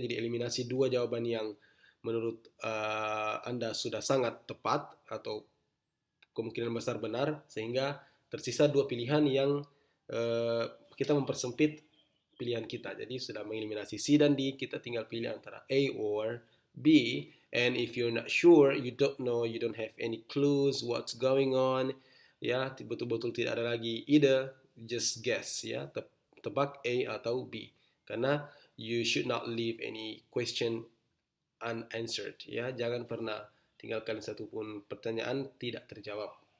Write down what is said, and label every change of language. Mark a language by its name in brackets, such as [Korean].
[Indonesian] Jadi eliminasi dua jawaban yang menurut Anda sudah sangat tepat atau kemungkinan besar benar, sehingga tersisa dua pilihan yang kita mempersempit pilihan kita. Jadi sudah mengeliminasi C dan D, kita tinggal pilih antara A or B. [English] And if you're not sure, you don't know, you don't have any clues what's going on, [Indonesian] ya, betul-betul tidak ada lagi ide, [English] just guess, ya, [Indonesian] tebak A atau B. [English] Karena you should not leave any question unanswered, ya. [Indonesian] Jangan pernah tinggalkan satu pun pertanyaan tidak terjawab.